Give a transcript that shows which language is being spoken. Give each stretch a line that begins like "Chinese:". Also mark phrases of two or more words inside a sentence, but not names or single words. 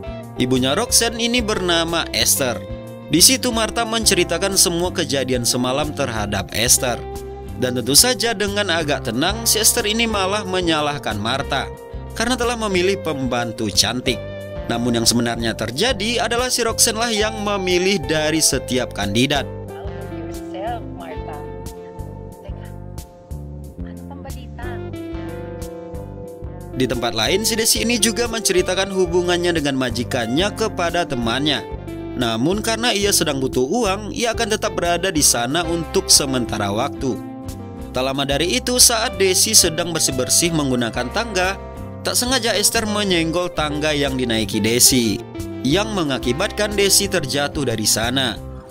Indonesian: Ibunya Roxanne ini bernama Esther. Di situ Martha menceritakan semua kejadian semalam terhadap Esther. Dan tentu saja dengan agak tenang, si Esther ini malah menyalahkan Martha karena telah memilih pembantu cantik. Namun yang sebenarnya terjadi adalah si Roxanne lah yang memilih dari setiap kandidat.
Filipino: Yourself, Martha. Teka, ano pang balita?
Indonesian: Di tempat lain, si Desi ini juga menceritakan hubungannya dengan majikannya kepada temannya. Namun karena ia sedang butuh uang, ia akan tetap berada di sana untuk sementara waktu. Tak lama dari itu, saat Desi sedang bersih-bersih menggunakan tangga, tak sengaja Esther menyenggol tangga yang dinaiki Desi, yang mengakibatkan Desi terjatuh dari sana.